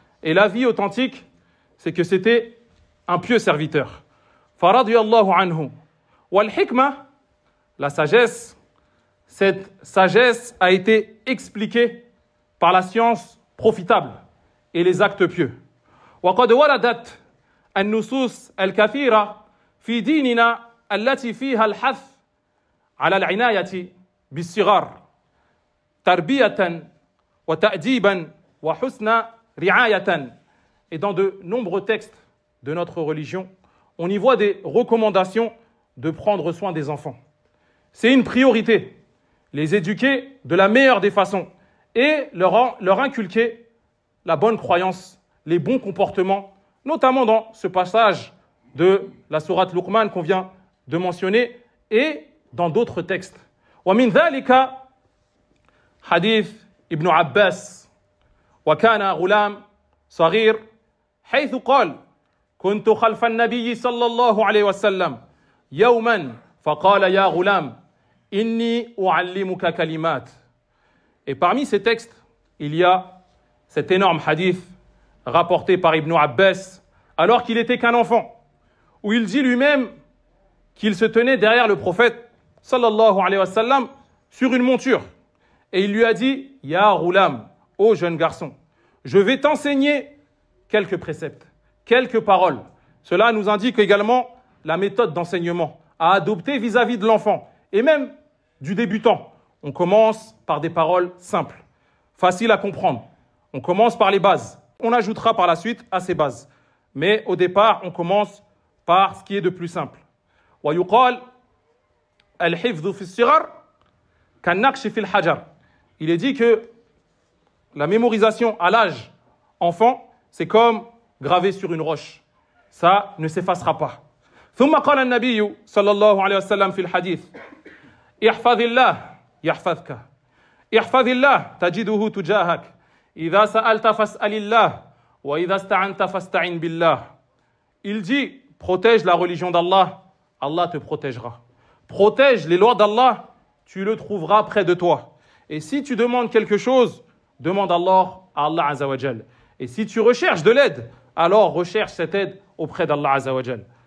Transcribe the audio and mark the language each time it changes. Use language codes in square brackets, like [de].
[fr] Et l'avis authentique, c'est que c'était un pieux serviteur. [ar] Faradiyallahu anhu. Wal hikmah, [fr] la sagesse, cette sagesse a été expliquée par la science profitable et les actes pieux. [ar] وقد وردت النصوص الكثيرة في ديننا التي فيها الحث على العناية بالصغار تربية وتأديبا وحسن رعاية. [fr] Et dans de nombreux textes de notre religion, on y voit des recommandations de prendre soin des enfants. C'est une priorité, les éduquer de la meilleure des façons et leur inculquer la bonne croyance, les bons comportements, notamment dans ce passage de la sourate Luqman qu'on vient de mentionner et dans d'autres textes. [ar] ومن ذلك حديث ابن عباس وكان غلام صغير حيث قال كنت خلف النبي صلى الله عليه وسلم يوما فقال يا غلام إني أعلمك كلمات. [fr] Et parmi ces textes, il y a cet énorme hadith rapporté par Ibn Abbas alors qu'il n'était qu'un enfant, où il dit lui-même qu'il se tenait derrière le prophète sallallahu alayhi wa sallam sur une monture. Et il lui a dit « [ar] Ya Ghulam, [fr] ô jeune garçon, je vais t'enseigner quelques préceptes, quelques paroles. » Cela nous indique également la méthode d'enseignement à adopter vis-à-vis de l'enfant et même du débutant. On commence par des paroles simples, faciles à comprendre. On commence par les bases. On ajoutera par la suite à ces bases. Mais au départ, on commence par ce qui est de plus simple. [ar] ويقال الحفظ في الصغر كالنقش في الحجر. [fr] Il est dit que la mémorisation à l'âge enfant, c'est comme graver sur une roche. Ça ne s'effacera pas. [ar] ثم قال النبي صلى الله عليه وسلم في الحديث احفظ الله يحفظك احفظ الله تجده تجاهك إذا سألت فاسأل الله وإذا استعنت فاستعن بالله. [fr] Il dit, protège la religion d'Allah, Allah te protégera. Protège les lois d'Allah, tu le trouveras près de toi. Et si tu demandes quelque chose, demande Allah à Allah Azza wa Jal. Et si tu recherches de l'aide, alors recherche cette aide auprès d'Allah Azza wa Jal.